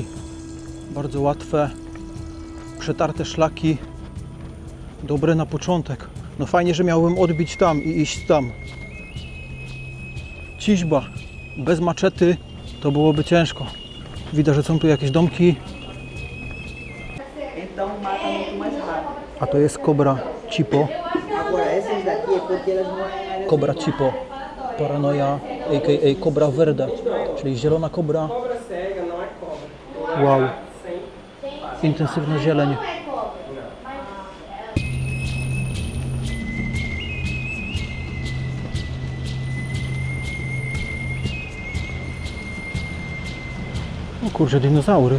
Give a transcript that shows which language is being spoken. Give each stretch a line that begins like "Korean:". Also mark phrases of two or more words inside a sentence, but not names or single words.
Polish: Bardzo łatwe, przetarte szlaki. Dobre na początek. No fajnie, że miałbym odbić tam i iść tam. Ciźba. Bez maczety to byłoby ciężko. Widać, że są tu jakieś domki.
Portuguese: Então mata muito mais rápido.
Polish: A to jest kobra cipo.
Portuguese: Agora essas daqui é porque elas moram em áreas.
Polish: Kobra cipo. Paranoia, a.k.a. kobra verde, czyli zielona kobra. Wow. Intensywna zieleń. O kurczę, dinozaury.